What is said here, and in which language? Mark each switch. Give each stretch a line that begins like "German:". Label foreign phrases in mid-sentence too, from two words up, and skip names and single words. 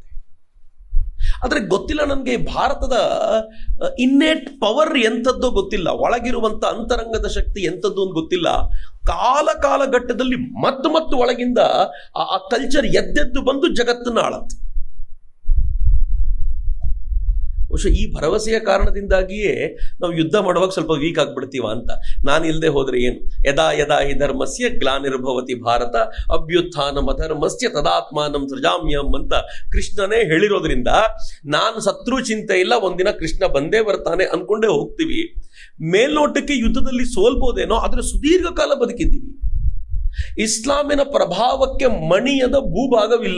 Kannada: ಆದ್ರೆ ಗೊತ್ತಿಲ್ಲ ನನಗೆ ಭಾರತದ
English: innate power
Kannada: ಎಂಥದ್ದೋ ಗೊತ್ತಿಲ್ಲ, ಒಳಗಿರುವಂತ ಅಂತರಂಗದ ಶಕ್ತಿ ಎಂಥದ್ದು ಅಂತ ಗೊತ್ತಿಲ್ಲ. ಕಾಲಘಟ್ಟದಲ್ಲಿ ಮತ್ತು ಒಳಗಿಂದ ಆ ಕಲ್ಚರ್ ಎದ್ದೆದ್ದು ಬಂದು ಜಗತ್ತನ್ನು ಆಳತ್ತೆ. ಬಹುಶಃ ಈ ಭರವಸೆಯ ಕಾರಣದಿಂದಾಗಿಯೇ ನಾವು ಯುದ್ಧ ಮಾಡುವಾಗ ಸ್ವಲ್ಪ ವೀಕ್ ಆಗ್ಬಿಡ್ತೀವ ಅಂತ. ನಾನು ಇಲ್ಲದೆ ಹೋದ್ರೆ ಏನು,
Sanskrit: ಯದಾ ಯದಾ ಹಿ ಧರ್ಮಸ್ಯ ಗ್ಲಾನಿರ್ಭವತಿ ಭಾರತ ಅಭ್ಯುತ್ಥಾನಂ ಅಧರ್ಮಸ್ಯ ತದಾತ್ಮಾನಂ ಸೃಜಾಮ್ಯಂ
Kannada: ಅಂತ ಕೃಷ್ಣನೇ ಹೇಳಿರೋದ್ರಿಂದ ನಾನು ಶತ್ರು ಚಿಂತೆ ಇಲ್ಲ, ಒಂದಿನ ಕೃಷ್ಣ ಬಂದೇ ಬರ್ತಾನೆ ಅನ್ಕೊಂಡೇ ಹೋಗ್ತೀವಿ. ಮೇಲ್ನೋಟಕ್ಕೆ ಯುದ್ಧದಲ್ಲಿ ಸೋಲ್ಬೋದೇನೋ, ಆದ್ರೆ ಸುದೀರ್ಘ ಕಾಲ ಬದುಕಿದ್ದೀವಿ. ಇಸ್ಲಾಮಿನ ಪ್ರಭಾವಕ್ಕೆ ಮಣಿಯದ ಭೂಭಾಗವಿಲ್ಲ.